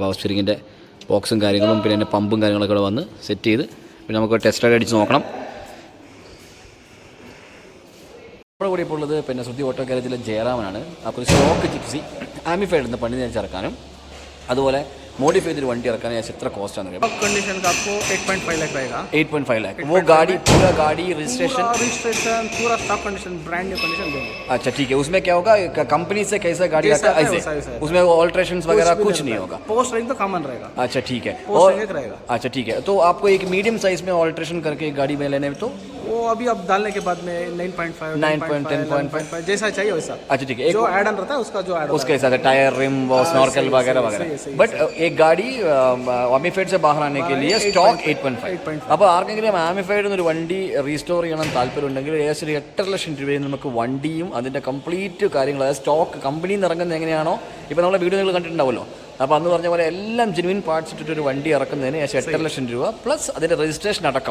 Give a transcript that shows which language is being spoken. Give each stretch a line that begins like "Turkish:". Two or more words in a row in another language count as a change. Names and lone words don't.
English: power steering-inte
Malayalam: ബോക്സും കാര്യങ്ങളും പിന്നെ അതിൻ്റെ പമ്പും കാര്യങ്ങളൊക്കെ ഇവിടെ വന്ന് സെറ്റ് ചെയ്ത് പിന്നെ നമുക്ക്
English: test ride
Malayalam: അടിച്ച് നോക്കണം. നമ്മുടെ കൂടി ഇപ്പോൾ ഉള്ളത് പിന്നെ ശ്രുതി ഓട്ടോ ഗാരേജിലെ ജയറാമനാണ്. അപ്പോൾ ഒരു സ്റ്റോക്ക് ജിപ്സി ആമിഫൈഡ് നിന്ന് പണി ഇറക്കാനും അതുപോലെ मॉडिफाई ചെയ്തൊരു വണ്ടി ഇറക്കാൻ ഏകദേശം എത്ര കോസ്റ്റ് ആണ്?
Hindi: कंडीशन का आपको 8.5 लाख रहेगा. 8.5 लाख. वो गाड़ी पूरा गाड़ी रजिस्ट्रेशन पूरा
English: stock condition brand new condition
Hindi: देंगे. अच्छा ठीक है. उसमें क्या होगा कंपनी से कैसा गाड़ी आता है ऐसे उसमें ऑल्ट्रेशंस वगैरह कुछ नहीं होगा.
English: post range
Hindi: तो कॉमन रहेगा. अच्छा ठीक है. और रहेगा. अच्छा ठीक है. तो आपको एक
English: medium size
Hindi: में ऑल्ट्रेशन करके गाड़ी में लेने में तो वो अभी अब डालने के बाद में 9.5 9.10.5 जैसा चाहिए वैसा. अच्छा ठीक है. जो
English: add on
Hindi: रहता है उसका जो ऐड उसके हिसाब से
English: tyre rim
Hindi: वो स्नॉर्कल वगैरह वगैरह. बट एक गाड़ी ആമിഫൈഡ് से बाहर आने के लिए സ്റ്റോക്ക് 8.5.
Malayalam: അപ്പോൾ ആർക്കെങ്കിലും ആമിഫൈഡ് എന്നൊരു വണ്ടി റീസ്റ്റോർ ചെയ്യണം താല്പര്യമുണ്ടെങ്കിൽ ഏകദേശം 8.5 ലക്ഷം രൂപയിൽ നമുക്ക് വണ്ടിയും അതിൻ്റെ കംപ്ലീറ്റ് കാര്യങ്ങൾ, അതായത് സ്റ്റോക്ക് കമ്പനിയിൽ നിന്ന് ഇറങ്ങുന്നത് എങ്ങനെയാണോ, ഇപ്പോൾ നമ്മളെ വീഡിയോ നിങ്ങൾ കണ്ടിട്ടുണ്ടാവുമല്ലോ. അപ്പോൾ അന്ന് പറഞ്ഞ പോലെ എല്ലാം
English: genuine parts
Malayalam: ഇട്ടിട്ടൊരു വണ്ടി ഇറക്കുന്നതിന് ഏകദേശം 8.5 ലക്ഷം രൂപ പ്ലസ് അതിൻ്റെ രജിസ്ട്രേഷൻ അടക്കം.